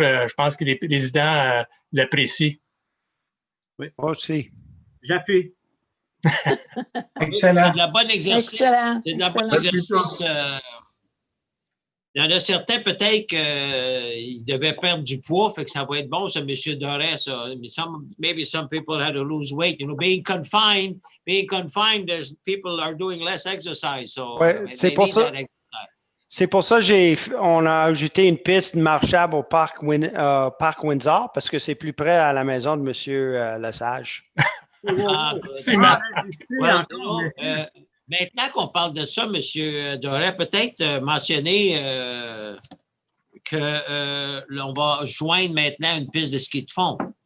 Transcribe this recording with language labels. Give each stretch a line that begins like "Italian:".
French: Je pense que les résidents l'apprécient. Oui, Moi aussi. j'appuie. Excellent. C'est de la bonne exercice. Excellent. C'est de la bonne Excellent. exercice. Il y en a certains, peut-être qu'ils devaient perdre du poids, fait que ça va être bon, ça, M. Doré, ça.
English: Maybe some people had to lose weight. You know, being confined, there's people are doing less exercise. So
French: Ouais, c'est pour ça. C'est pour ça qu'on a ajouté une piste marchable au parc Windsor, parce que c'est plus près à la maison de M. Lesage. C'est Marc. Maintenant qu'on parle de ça, M. Doré, peut-être mentionner qu'on va joindre maintenant une piste de ski de fond.